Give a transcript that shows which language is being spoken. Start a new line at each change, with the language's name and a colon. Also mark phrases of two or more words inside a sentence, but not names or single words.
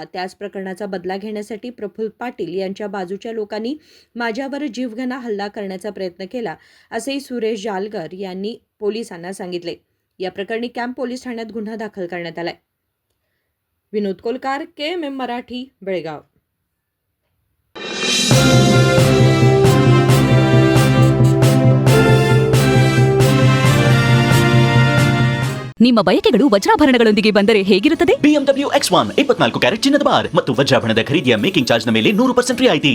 Marathi: त्याच प्रकरणाचा बदला घेण्यासाठी प्रफुल्ल पाटील यांच्या बाजूच्या लोकांनी माझ्यावर जीवघेणा हल्ला करण्याचा प्रयत्न केला, असेही सुरेश जालगर यांनी पोलिसांना सांगितले. या प्रकरणी कॅम्प पोलीस ठाण्यात गुन्हा दाखल करण्यात आलाय. विनोद कोलकार, KMM मराठी, बेळगाव.
Kannada: ನಿಮ್ಮ ಬಯಕೆಗಳು ವಜ್ರಾಭರಣಗಳೊಂದಿಗೆ ಬಂದರೆ ಹೇಗಿರುತ್ತದೆ? BMW X1 24 ಕ್ಯಾರೆಟ್ ಚಿನ್ನದ ಬಾರ್ ಮತ್ತು ವಜ್ರಾಭರಣದ ಖರೀದಿಯ
English: making charge
Kannada: ನ ಮೇಲೆ 100% ರಿಯಾಯಿತಿ.